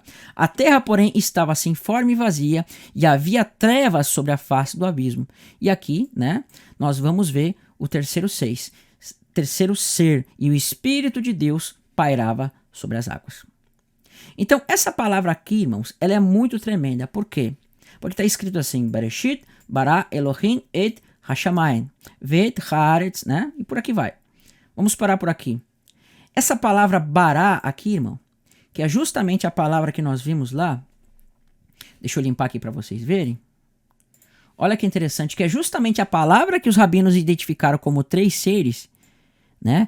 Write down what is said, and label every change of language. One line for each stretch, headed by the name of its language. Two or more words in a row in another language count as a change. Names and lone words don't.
Portuguese: A terra, porém, estava sem forma e vazia, e havia trevas sobre a face do abismo. E aqui, né, nós vamos ver o terceiro ser, e o Espírito de Deus pairava sobre as águas. Então, essa palavra aqui, irmãos, ela é muito tremenda. Por quê? Porque está escrito assim,
Hebrew: בראשית, ברא אלהים את השמים, ואת הארץ,
Portuguese: né? E por aqui vai. Vamos parar por aqui. Essa palavra bará aqui, irmão, que é justamente a palavra que nós vimos lá, deixa eu limpar aqui para vocês verem. Olha que interessante, que é justamente a palavra que os rabinos identificaram como 3 seres, né?